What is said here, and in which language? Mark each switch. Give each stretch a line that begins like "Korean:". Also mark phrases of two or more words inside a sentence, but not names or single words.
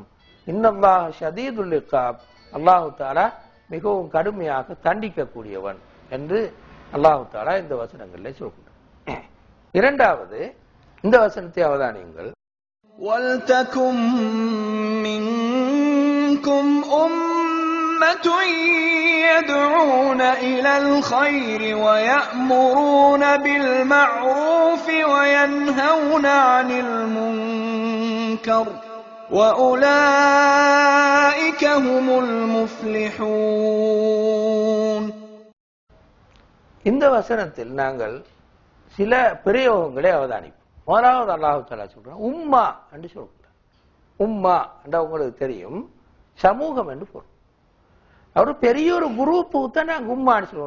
Arabic: إن الله شديد العقاب, الله تعالى
Tamil: மிகவும் கடுமையாக தண்டிக்கக்கூடியவன் என்று
Arabic: الله تعالى
Tamil: இந்த வசனங்களிலே சொல்கிறார். இரண்டாவது, இந்த வசனத்தை அவதானியுங்கள்.
Arabic: ولتكن منكم أمة يدعون إلى الخير ويأمرون بالمعروف وينهون عن المنكر وأولئك هم المفلحون.
Tamil: இந்த வசனத்தில் நாங்கள் சில பிரயோகங்களை அவதானிப்போம். முதலாவது
Arabic: الله تعالى
Tamil: சொல்றான் உம்மா என்று சொல்றான். உம்மா என்றால் உங்களுக்கு தெரியும், சமூகம் என்று பொருள். அவர் பெரிய ஒரு குரூப்புக்கு தான் நாங்கள் உம்மான்னு சொல்லுவோம்.